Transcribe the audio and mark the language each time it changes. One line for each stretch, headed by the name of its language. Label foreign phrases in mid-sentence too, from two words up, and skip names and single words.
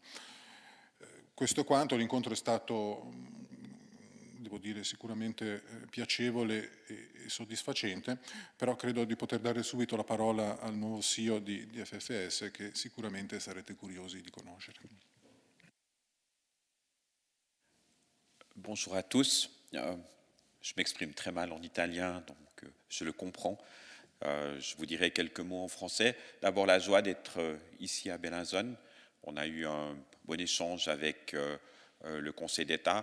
Italian: Questo quanto. L'incontro è stato, devo dire, sicuramente piacevole e soddisfacente, però credo di poter dare subito la parola al nuovo CEO di FFS, che sicuramente sarete curiosi di conoscere.
French: Bonjour à tous. Je m'exprime très mal en italien, donc je le comprends. Je vous dirai quelques mots en français. D'abord, la joie d'être ici à Bellinzone. On a eu un bon échange avec le Conseil d'État.